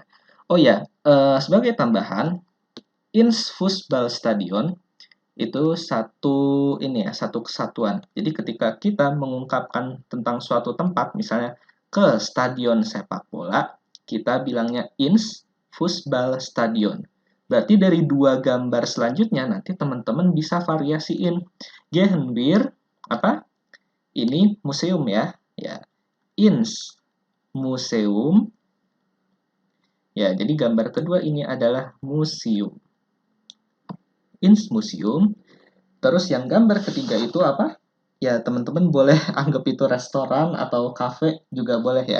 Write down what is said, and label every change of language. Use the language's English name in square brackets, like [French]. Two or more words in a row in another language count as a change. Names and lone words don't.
[Indonesian] Oh ya, sebagai tambahan, [German] Ins Fußballstadion [Indonesian] itu satu kesatuan. Jadi ketika kita mengungkapkan tentang suatu tempat, misalnya ke stadion sepak bola, kita bilangnya [German] ins Fußballstadion. [Indonesian] Berarti dari dua gambar selanjutnya nanti teman-teman bisa variasiin. [German] Gehen wir [Indonesian] apa? Ini museum ya. [German] Ya, ins museum. [Indonesian] Ya, jadi gambar kedua ini adalah museum. [German] Ins museum. [Indonesian] Terus yang gambar ketiga itu apa? Ya, teman-teman boleh anggap itu restoran atau cafe juga boleh ya.